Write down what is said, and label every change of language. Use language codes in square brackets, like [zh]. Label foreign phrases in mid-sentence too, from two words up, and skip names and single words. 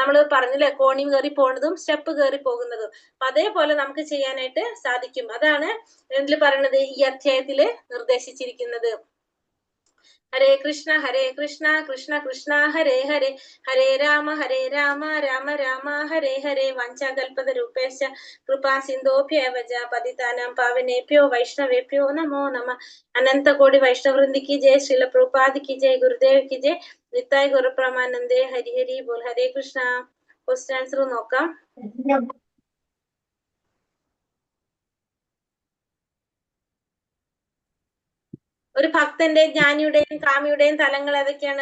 [ml] നമ്മൾ പറഞ്ഞില്ലേ, കോണി കയറി പോകുന്നതും സ്റ്റെപ്പ് കയറി പോകുന്നതും. അപ്പൊ അതേപോലെ നമുക്ക് ചെയ്യാനായിട്ട് സാധിക്കും. അതാണ് എന്തിൽ പറയുന്നത്? ഈ അധ്യായത്തില് നിർദ്ദേശിച്ചിരിക്കുന്നത്. [sa] ഹരേ കൃഷ്ണ കൃഷ്ണ കൃഷ്ണ ഹരേ ഹരേ, ഹരേ രാമ രാമ രാമ ഹരേ ഹരേ. വഞ്ചാകൽപതരൂപേശ്ച കൃപാ സിന്ധോഭ്യേവ പതിതാനാം പാവനേഭ്യോ വൈഷ്ണവേഭ്യോ നമോ നമ. [hi] अनंतकोटि वैष्णववृंद की जय, श्रील प्रभुपाद की जय, गुरुदेव की जय, [bn] নিতাই গৌরপ্রেমানন্দে. হরি হরি বোল. [sa] ഹരേ കൃഷ്ണ. [en] question answer [ml] നോക്കാം. ഒരു ഭക്തന്റെ, ജ്ഞാനിയുടെയും കാമിയുടെയും തലങ്ങൾ ഏതൊക്കെയാണ്?